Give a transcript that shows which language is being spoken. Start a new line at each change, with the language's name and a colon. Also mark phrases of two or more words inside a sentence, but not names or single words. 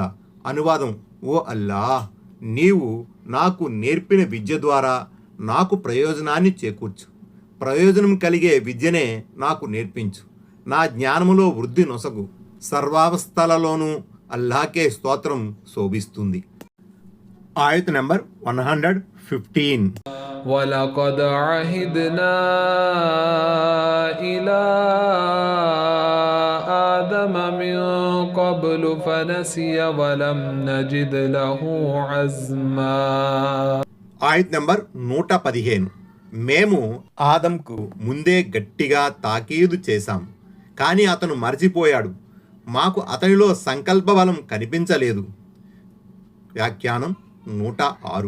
Telugu: అనువాదం: ఓ అల్లాహ్, నీవు నాకు నేర్పిన విద్య ద్వారా నాకు ప్రయోజనాన్ని చేకూర్చు. ప్రయోజనం కలిగే విద్యనే నాకు నేర్పించు. నా జ్ఞానములో వృద్ధి నొసగు. సర్వావస్థలలోనూ అల్లాహకే స్తోత్రం శోభిస్తుంది. ఆయత్ నెంబర్ 115.
Arabic: ولقد عهدنا إلى آدم من قبل فنسي ولم نجد له عزما.
Telugu: ఆయత్ నెంబర్ 115. మేము ఆదంకు ముందే గట్టిగా తాకీదు చేశాం, కానీ అతను మరచిపోయాడు. మాకు అతనిలో సంకల్ప బలం కనిపించలేదు. వ్యాఖ్యానం 106.